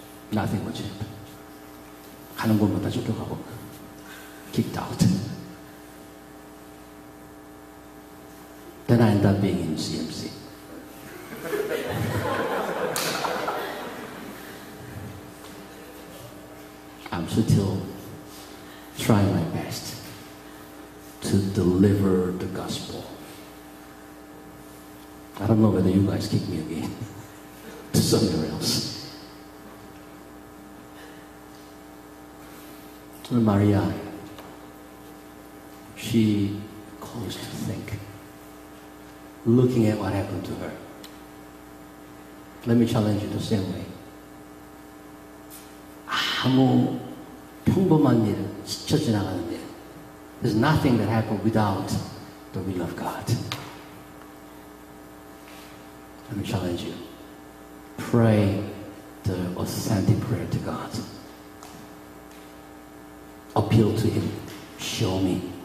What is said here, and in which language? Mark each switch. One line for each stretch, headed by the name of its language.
English: Nothing much happened.
Korean: 가는 곳마다 쫓겨가고
English: kicked out. Then I ended up being in CMC. I'm still trying my best to deliver the gospel. I don't know whether you guys kick me again to somewhere else. Maria, she caused to think, looking at what happened to her. Let me challenge you the same way.
Korean: 아무 평범한 일, 스쳐 지나가는 일.
English: There's nothing that happened without the will of God. Let me challenge you. Pray the authentic prayer to God. Appeal to Him. Show me.